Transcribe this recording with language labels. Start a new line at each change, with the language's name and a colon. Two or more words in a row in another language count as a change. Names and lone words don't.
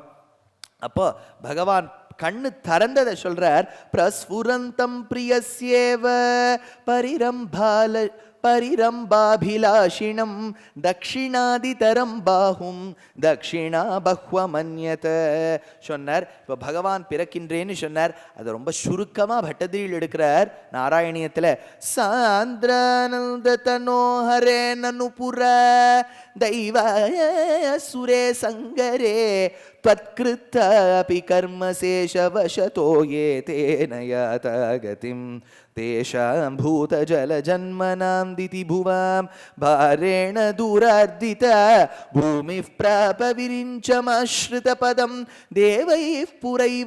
Tamil: அப்போ பகவான் கண்ணு திறந்ததை சொல்றார்,
Sanskrit: प्रस्फुरन्तं प्रियस्येव परिरम्भाभिलाषिणम् दक्षिणादितरं बाहुं दक्षिणा बह्वमन्यत சொன்னார்.
Tamil: இப்போ பகவான் பிறக்கின்றேன்னு சொன்னார். அதை ரொம்ப சுருக்கமாக பட்டதிரியில் எடுக்கிறார் நாராயணியத்தில்.
Sanskrit: सान्द्रानन्द तनोहरे ननुपुर दैव सुरे सङ्गरे त्वत्कृतापि कर्मशेषवशतो ये तेन याता गतिं तेषां भूतजलजन्मनां दितिभुवां भारेण दूरार्दिता भूमिः प्रापविरिञ्चमाश्रितपदं देवैः पुरैव